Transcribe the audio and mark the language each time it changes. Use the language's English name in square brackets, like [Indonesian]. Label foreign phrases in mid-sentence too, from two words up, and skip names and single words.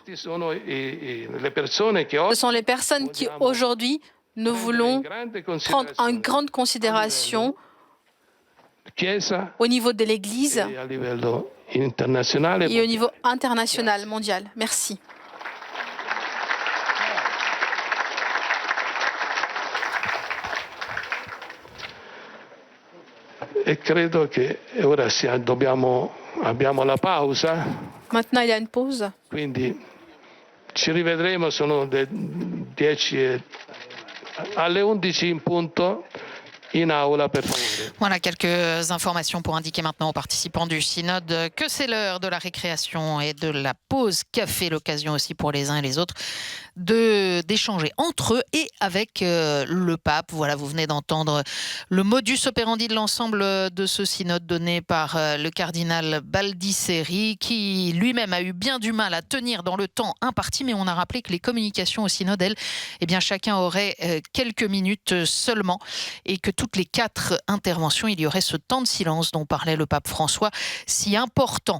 [French] Ce sont les personnes qui, aujourd'hui, nous voulons prendre en grande considération au niveau de l'Église et au niveau international, mondial. Merci. [Italian] E credo che ora abbiamo la pausa. [French] Maintenant, il y a une pause. [Italian] Quindi ci rivedremo, sono le 10 alle 11 in punto. [French] Voilà quelques informations pour indiquer maintenant aux participants du synode que c'est l'heure de la récréation et de la pause café, l'occasion aussi pour les uns et les autres d'échanger entre eux et avec le pape. Voilà, vous venez d'entendre le [Latin] modus operandi [French] de l'ensemble de ce synode donné par le cardinal Baldisseri, qui lui-même a eu bien du mal à tenir dans le temps imparti, mais on a rappelé que les communications au synode, elles, eh bien chacun aurait quelques minutes seulement, et que toutes les 4 interventions, il y aurait ce temps de silence dont parlait le pape François, si important.